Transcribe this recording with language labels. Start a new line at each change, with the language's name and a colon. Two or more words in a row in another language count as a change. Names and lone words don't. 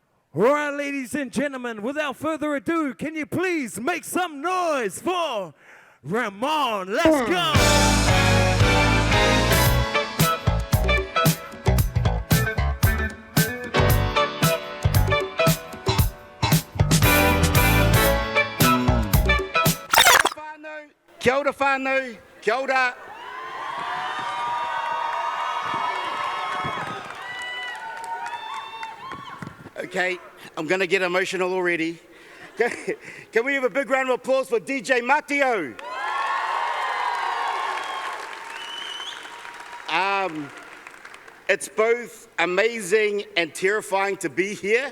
English: All right, ladies and gentlemen, without further ado, can you please make some noise for Ramon? Let's go!
Māori: Kia ora whānau, kia ora.
English: Okay, I'm going to get emotional already. Can we have a big round of applause for DJ Matio? It's both amazing and terrifying to be here.